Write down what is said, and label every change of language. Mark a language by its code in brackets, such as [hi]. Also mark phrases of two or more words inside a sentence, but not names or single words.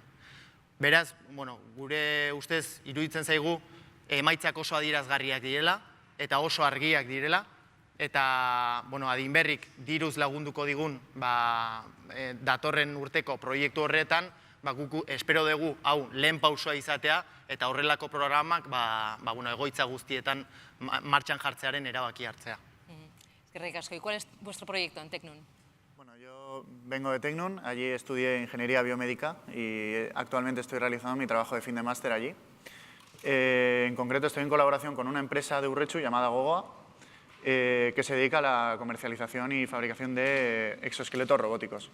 [eu] Beraz, gure ustez iruditzen zaigu emaitzak oso adierazgarriak direla, eta oso argiak direla, eta adinberrik diruz lagunduko digun datorren urteko proiektu horretan, guk espero dugu hau lehen pausua izatea, eta horrelako programak egoitza guztietan martxan jartzearen erabaki hartzea. Eskerrik asko. [es] ¿Y cuál es vuestro proyecto en Tecnun? Bueno, yo vengo de Tecnun, allí estudié ingeniería biomédica y actualmente estoy realizando mi trabajo de fin de máster allí. En concreto estoy en colaboración con una empresa de Urretxu llamada Gogoa, que se dedica a la comercialización y fabricación de exoesqueletos robóticos.